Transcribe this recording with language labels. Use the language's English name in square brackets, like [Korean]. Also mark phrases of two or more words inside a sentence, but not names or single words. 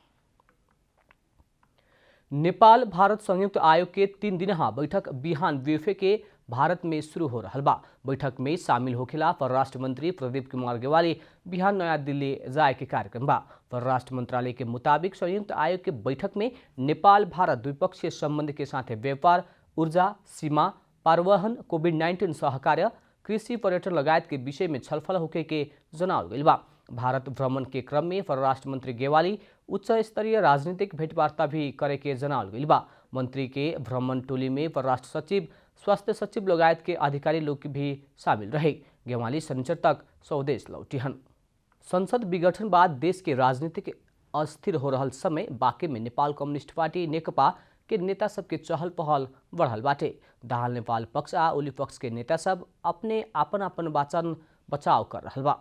[Bhojpuri] नेपाल भारत संयुक्त आयोग के 3 दिनहा बैठक बिहान बीएफए के भारत में शुरू हो रहा बा। बैठक में शामिल होखेला परराष्ट्र मंत्री प्रदीप कुमार गेवाली बिहान नया दिल्ली जाए के कार्यक्रम बा। परराष्ट्र मंत्रालय के मुताबिक संयुक्त आयोग के बैठक में नेपाल भारत द्विपक्षीय संबंध के साथ व्यापार, ऊर्जा, सीमा, परिवहन, कोभिड-19 सहकार्य, कृषि, पर्यटन लगायत के विषय में छलफल होके के जनावल गइल बा। भारत भ्रमण के क्रम में परराष्ट्र मंत्री गेवाली उच्च स्तरीय राजनीतिक भेंटवार्ता भी करे के जनावल गइल बा। मंत्री के भ्रमण टोली में परराष्ट्र सचिव, स्वास्थ्य सचिव लगायत के अधिकारी लोग भी शामिल रहे। गेवाली शनिचर तक स्वदेश लौटिहन। संसद विघटन बाद देश के राजनीतिक अस्थिर हो रहल समय बाँके में नेपाल कम्युनिस्ट पार्टी नेकपा के नेता सब के चहल पहल बढ़ल बाटे। दाहाल नेपाल पक्ष आ ओली पक्ष के नेता सब अपने आपन वचन बचाव कर रहल बा।